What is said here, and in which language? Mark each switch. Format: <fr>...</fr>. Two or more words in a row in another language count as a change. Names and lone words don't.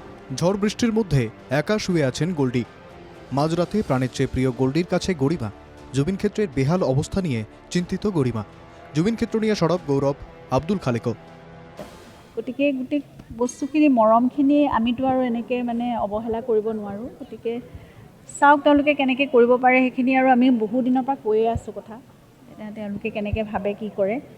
<bn>ঝড় বৃষ্টির মধ্যে একা শুয়ে আছেন গোল্ডি। মাঝরাতে প্রাণের চেয়ে প্রিয় গোল্ডির কাছে গরিমা। জুবিন ক্ষেত্রের বেহাল অবস্থা নিয়ে চিন্তিত গরিমা। জুবিন ক্ষেত্ৰ নিয়ে সৰব গৌৰৱ আব্দুল খালেকো।</bn> <as>গতিকে গোটেই বস্তুখিনি মৰমখিনি আমিতো আৰু এনেকৈ অৱহেলা কৰিব নোৱাৰোঁ। গতিকে চাওক তেওঁলোকে কেনেকৈ কৰিব পাৰে সেইখিনি, আৰু আমি বহু দিনৰ পৰা কৈয়ে আছোঁ কথা, তেওঁলোকে কেনেকৈ ভাবে কি কৰে।</as>